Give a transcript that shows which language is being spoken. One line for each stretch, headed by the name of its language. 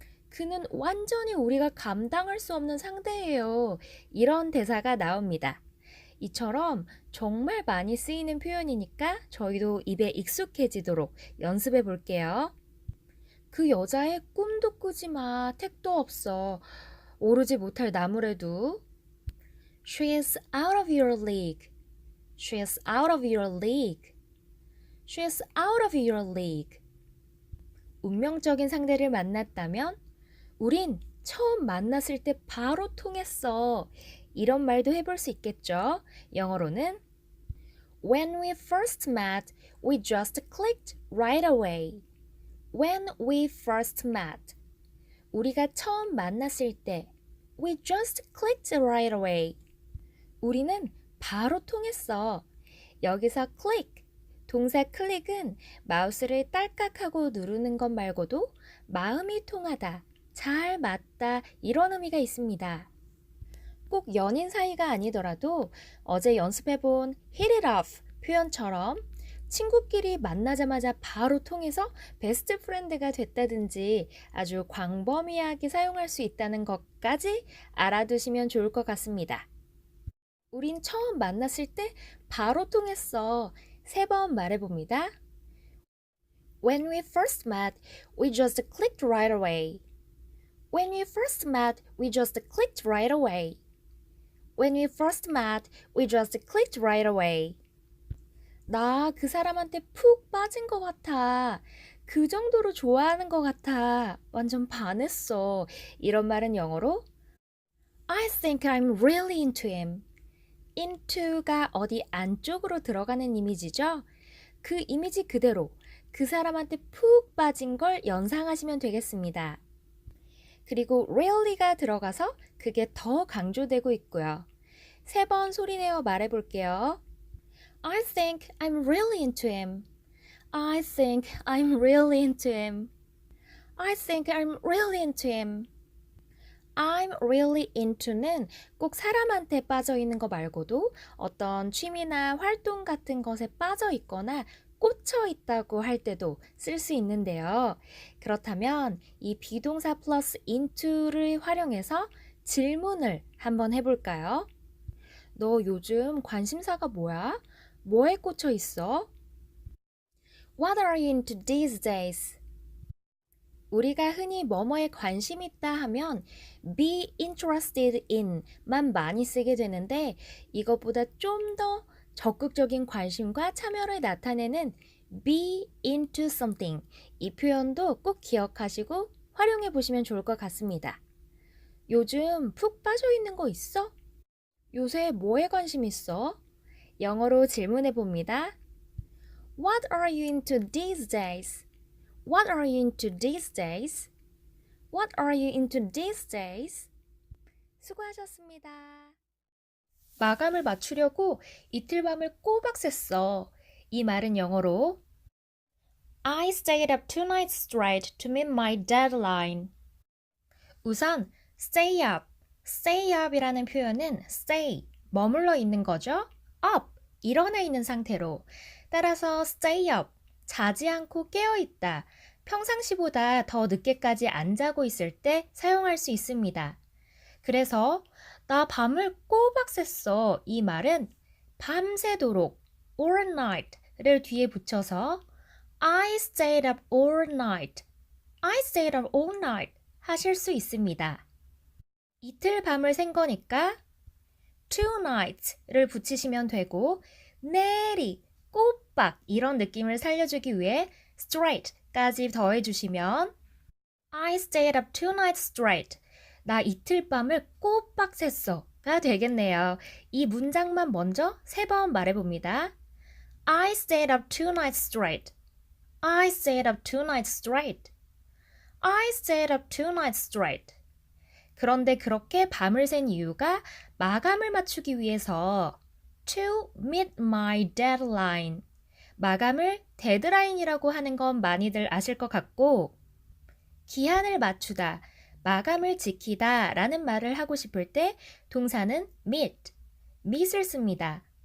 Korean: 그는 완전히 우리가 감당할 수 없는 상대예요. 이런 대사가 나옵니다. 이처럼 정말 많이 쓰이는 표현이니까 저희도 입에 익숙해지도록 연습해 볼게요. 그 여자의 꿈도 꾸지 마. 택도 없어. 오르지 못할 나무래도
English: She is out of your league. She is out of your league. She is out of your league.
Korean: 운명적인 상대를 만났다면 우린 처음 만났을 때 바로 통했어. 이런 말도 해볼 수 있겠죠. 영어로는
English: When we first met, we just clicked right away. When we first met.
Korean: 우리가 처음 만났을 때
English: We just clicked right away.
Korean: 우리는 바로 통했어. 여기서 click, 동사 클릭은 마우스를 딸깍하고 누르는 것 말고도 마음이 통하다, 잘 맞다 이런 의미가 있습니다. 꼭 연인 사이가 아니더라도 어제 연습해본
English: hit it off
Korean: 표현처럼 친구끼리 만나자마자 바로 통해서 베스트 프렌드가 됐다든지 아주 광범위하게 사용할 수 있다는 것까지 알아두시면 좋을 것 같습니다. 우린 처음 만났을 때 바로 통했어. 3번 말해봅니다.
English: When we first met, we just clicked right away. When we first met, we just clicked right away. When we first met, we just clicked right away.
Korean: 나 그 사람한테 푹 빠진 것 같아. 그 정도로 좋아하는 것 같아. 완전 반했어. 이런 말은 영어로
English: I think I'm really into him.
Korean: into가 어디 안쪽으로 들어가는 이미지죠? 그 이미지 그대로 그 사람한테 푹 빠진 걸 연상하시면 되겠습니다. 그리고 really가 들어가서 그게 더 강조되고 있고요. 3번 소리내어 말해볼게요.
English: I think I'm really into him. I think I'm really into him. I think I'm really into him. I'm really into
Korean: 는 꼭 사람한테 빠져 있는 거 말고도 어떤 취미나 활동 같은 것에 빠져 있거나 꽂혀 있다고 할 때도 쓸 수 있는데요. 그렇다면 이 비동사 플러스 into를 활용해서 질문을 한번 해볼까요? 너 요즘 관심사가 뭐야? 뭐에 꽂혀 있어?
English: What are you into these days?
Korean: 우리가 흔히 뭐뭐에 관심 있다 하면
English: be interested in
Korean: 만 많이 쓰게 되는데 이것보다 좀 더 적극적인 관심과 참여를 나타내는
English: be into something
Korean: 이 표현도 꼭 기억하시고 활용해 보시면 좋을 것 같습니다. 요즘 푹 빠져 있는 거 있어? 요새 뭐에 관심 있어? 영어로 질문해 봅니다.
English: What are you into these days? What are you into these days? What are you into these days?
Korean: 수고하셨습니다. 마감을 맞추려고 이틀 밤을 꼬박 샜어. 이 말은 영어로
English: I stayed up 2 nights straight to meet my deadline.
Korean: 우선
English: stay up
Korean: 이라는 표현은 stay, 머물러 있는 거죠. up, 일어나 있는 상태로. 따라서
English: stay up,
Korean: 자지 않고 깨어 있다. 평상시보다 더 늦게까지 안 자고 있을 때 사용할 수 있습니다. 그래서 나 밤을 꼬박 샜어. 이 말은 밤새도록
English: all night
Korean: 를 뒤에 붙여서
English: I stayed up all night. I stayed up all night
Korean: 하실 수 있습니다. 이틀 밤을 샌 거니까
English: two nights
Korean: 를 붙이시면 되고 내리, 꼬박 이런 느낌을 살려주기 위해 straight까지 더해주시면
English: I stayed up 2 nights straight.
Korean: 나 이틀 밤을 꼬박 샜어가 되겠네요. 이 문장만 먼저 3번 말해봅니다.
English: I stayed up 2 nights straight. I stayed up 2 nights straight. I stayed up 2 nights straight.
Korean: 그런데 그렇게 밤을 샌 이유가 마감을 맞추기 위해서
English: to meet my deadline.
Korean: 마감을 데드라인이라고 하는 건 많이들 아실 것 같고 기한을 맞추다, 마감을 지키다 라는 말을 하고 싶을 때 동사는 meet을 씁니다.